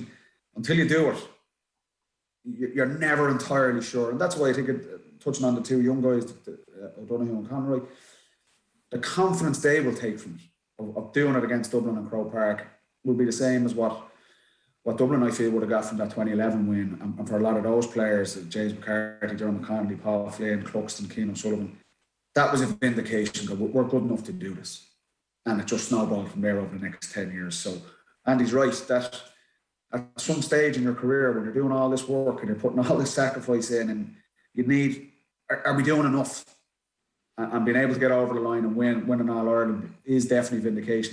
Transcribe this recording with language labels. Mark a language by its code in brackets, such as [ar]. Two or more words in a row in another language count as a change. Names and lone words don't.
[en] Until you do it, you're never entirely sure. And that's why I think, touching on the two young guys, O'Donoghue and Conroy, the confidence they will take from it, of doing it against Dublin and Croke Park, will be the same as what Dublin, I feel, would have got from that 2011 win. And for a lot of those players, James McCarthy, Dermot Connolly, Paul Flynn, Cluxton, Keane O'Sullivan, that was a vindication that we're good enough to do this. And it just snowballed from there over the next 10 years. So Andy's right, that at some stage in your career, when you're doing all this work and you're putting all this sacrifice in, and you need, are we doing enough? And being able to get over the line and win an All-Ireland is definitely vindication.